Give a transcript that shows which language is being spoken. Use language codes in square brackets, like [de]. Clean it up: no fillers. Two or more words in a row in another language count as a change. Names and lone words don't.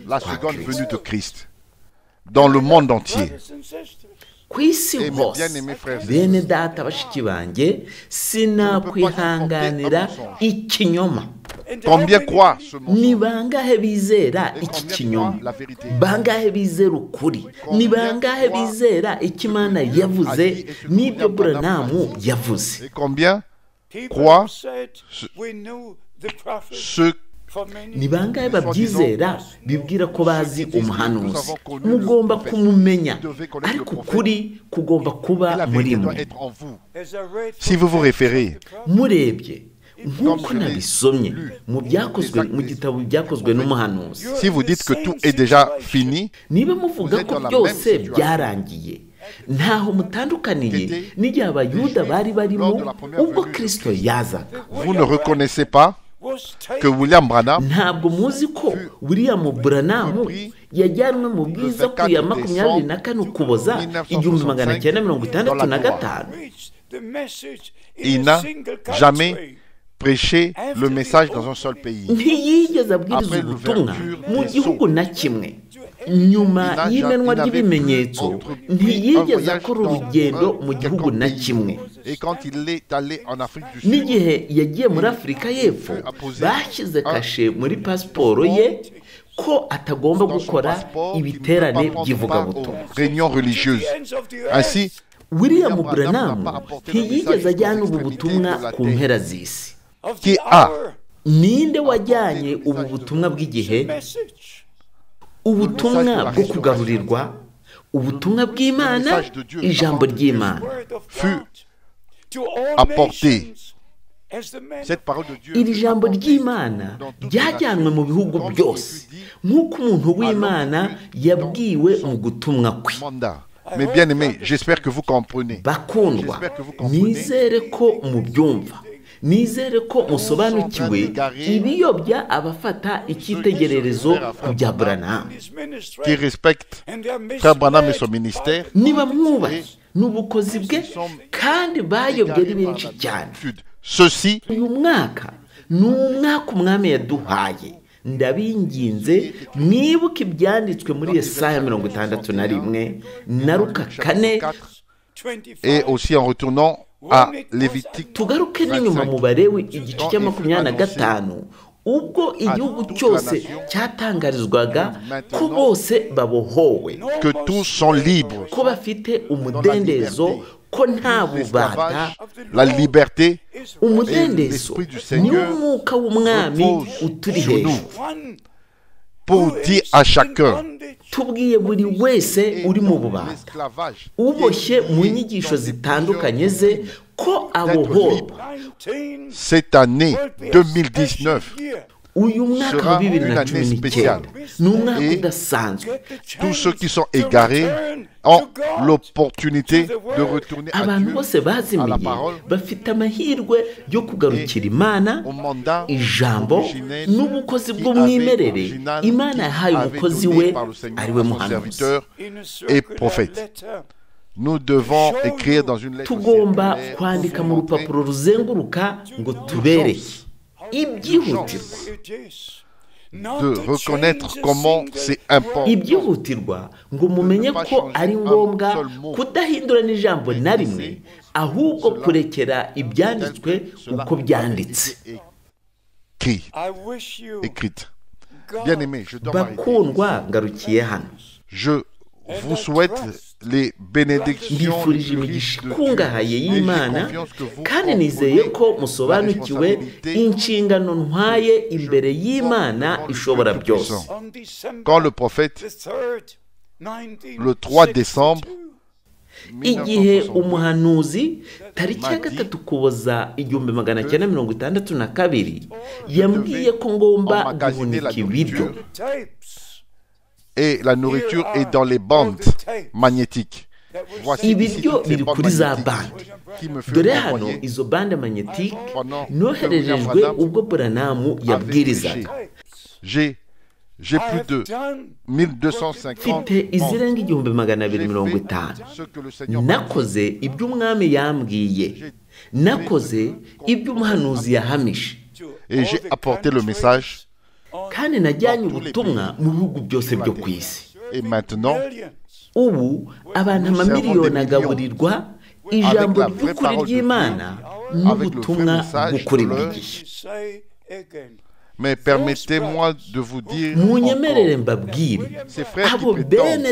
[fr] la [rw] kwa [fr] seconde [rw] Kristo. [fr] venue de Christ dans le monde entier. [rw] Ku isi [fr] Et mes [rw] hose, [fr] bien-aimés frères et [rw] bene data bashiki banjye, sinakwihanganira ikinyoma. [fr] Combien croient ce [rw] Ni [fr] mensonge? [rw] bangahe bizera iki [fr] Combien [rw] kinyoma? [fr] croient la vérité? [rw] Bangahe bizera ukuri? Ni bangahe bizera icyo Imana yavuze n'ibyo Branham yavuze? [fr] Et combien croient ceux [rw] ni bangahe babyizera bibwira ko bazi umuhanuzi? Mugomba kumumenya, ariko ukuri kugomba kuba muri mwe. [fr] Si vous vous référez [rw] Murebye nk'uko nabisomye mu gitabo byakozwe n'umuhanuzi, [fr] si vous dites que tout est déjà fini, [rw] niba muvuga ko byose byarangiye, ntaho mutandukaniye n'igihe abayuda bari barimo ubwo Kristo yazaga. [fr] vous ne reconnaissez pas que William Branham [rw] ntabwo muzi ko William Branham yajyanwe mu bwiza ku ya 24 Ukuboza 1965. [fr] il n'a jamais prêché le message dans un seul pays. [rw] ntiyigeze abwiriza ubutumwa mu gihugu na kimwe. Nyuma y'imenwa ry'ibimenyetso ntiyigeze akora urugendo mu gihugu na kimwe. N'igihe yagiye muri Afurika y'Epfo, bashyize kashe muri pasiporo ye ko atagomba gukora ibiterane by'ivugabutumwa. [fr] Réunion religieuse. Ainsi, [rw] William Branham ntiyigeze ajyana ubu butumwa ku mpera z'isi. [fr] qui a [rw] Ninde wajyanye ubu butumwa bw'igihe? Ubutumwa bwo kugarurirwa, ubutumwa bw'Imana, ijambo ry'Imana [fr] fut apporté. Cette parole de Dieu [rw] iri jambo ry'Imana ryajyanwe mu bihugu byose nk'uko umuntu w'Imana yabwiwe mu gutumwa kwe. [fr] mandat. Mais bien aimé, j'espère que vous comprenez. [rw] Bakundwa, nizere ko mubyumva, nizere ko musobanukiwe ibiyobya abafata icyitegererezo ku bya Branham. [fr] Qui respecte Frère Branham et son ministère. [rw] Niba mwubahe n'ubukozi bwe kandi bayobye ari benshi cyane. [fr] Ceci [rw] Uyu mwaka ni umwaka umwami yaduhaye. Ndabinginze mwibuke ibyanditswe muri Yesaya 61 na Luka 4, [fr] et aussi en retournant à Lévitique. [rw] tugaruke n'inyuma mu Balewi igice cya 25, ubwo igihugu cyose cyatangarizwaga ko bose babohowe, [fr] Que tous sont libres. [rw] ko bafite umudendezo, ko nta bubata. [fr] La liberté [rw] Umudendezo ni umwuka w'umwami uturi hejuru. [fr] pour dire à chacun [rw] Tubwiye buri wese uri mu bubata, [fr] l'esclavage [rw] uboshye mu nyigisho zitandukanye ze, ko abohorwa. [fr] cette année 2019 [rw] Uyu mwaka wa 2019 ni umwaka udasanzwe. [fr] tous ceux qui sont égarés ont l'opportunité de retourner à [rw] Abantu [fr] Dieu, [rw] bose [fr] à la [rw] bazimiye [fr] parole, [rw] bafite amahirwe yo kugarukira Imana, [fr] au mandat [rw] ijambo [fr] originel [rw] n'ubukozi [fr] qui [rw] bw'umwimerere [fr] avait original, [rw] Imana yahaye [fr] avait [rw] umukozi [fr] donné [rw] we [fr] par le Seigneur [rw] ari we [fr] à son [rw] muhanuzi. [fr] serviteur et prophète. Nous devons écrire dans une lettre [rw] Tugomba [fr] circulaire [rw] kwandika [fr] pour [rw] mu [fr] montrer [rw] rupapuro ruzenguruka ngo tubereke ibyihutirwa. [fr] de reconnaître comment c'est important [rw] Ibyihutirwa ngo mumenye ko ari ngombwa kudahindura n'ijambo na rimwe, ahubwo kurekera ibyanditswe uko byanditse. [fr] écrite. Bien aimé, je dois m'arrêter. [rw] Bakundwa, ngarukiye hano. [fr] Je vous souhaite les bénédictions [rw] Mbifurije imigisha ikungahaye y'Imana, kandi nizeye ko musobanukiwe inshingano ntwaye imbere y'Imana ishobora byose. [fr] quand le prophète, le 3 décembre [rw] Igihe umuhanuzi tariki ya 3 Ukuboza 1962 yambwiye ko ngomba guhunika ibiryo, [fr] et la nourriture est dans les bandes magnétiques. Voici ici [rw] ibiryo [fr] toutes ces [rw] biri [fr] bandes [rw] kuri za [fr] magnétiques [rw] bande. [fr] qui me [rw] Dore [fr] furent [rw] hano [fr] envoyées [rw] izo [fr] bande magnetike pendant que noherejejwe Branham [rw] ubwo Branham [fr] avait prêché. [rw] yabwirizaga. [fr] J'ai plus de 1250 [rw] mfite izirenga 250. [fr] ce que le Seigneur m'a dit. [rw] Nakoze ibyo umwami yambwiye, nakoze ibyo umuhanuzi yahamije, [fr] Et j'ai apporté le message. [rw] kandi najyanye ubutumwa mu bihugu byose byo ku isi. [fr] Et maintenant, [rw] Ubu abantu amamiliyoni agaburirwa ijambo ry'ukuri ry'Imana n'ubutumwa bw'ukuri bw'igihe. [fr] mais permettez-moi de vous dire [rw] Munyemerere [fr] encore, [rw] mbabwire, [fr] ces frères [rw] abo [fr] qui [rw] bene